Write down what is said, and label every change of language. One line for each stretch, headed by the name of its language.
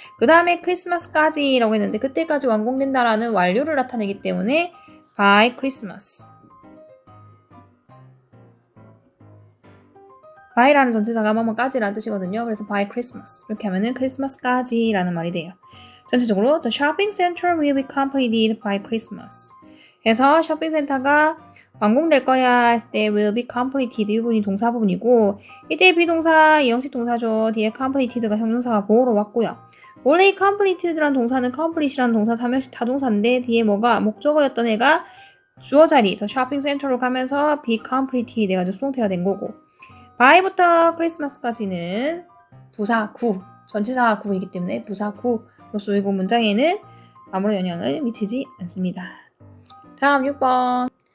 Korean: 그 다음에 크리스마스까지 라고 했는데 그때까지 완공된다 라는 완료를 나타내기 때문에
English: by Christmas.
Korean: by라는 전치사가 뭐뭐까지라는 뜻이거든요. 그래서
English: by Christmas
Korean: 이렇게 하면은 크리스마스까지라는 말이 돼요. 전체적으로
English: the shopping center will be completed by Christmas.
Korean: 해서 쇼핑센터가 완공될 거야 했을 때
English: will be completed
Korean: 이 부분이 동사 부분이고 이때 비동사 이형식 동사죠. 뒤에 completed가 형용사가 보호로 왔고요. 원래 이 completed라는 동사는 complete이라는 동사 3형식 타동사인데 뒤에 뭐가 목적어였던 애가 주어 자리
English: the shopping center
Korean: 로 가면서
English: be completed
Korean: 해가지고 수동태가 된 거고 by부터 크리스마스까지는 부사 구 전치사 구이기 때문에 부사 구로서 이거 문장에는 아무런 영향을 미치지 않습니다. 다음 6번.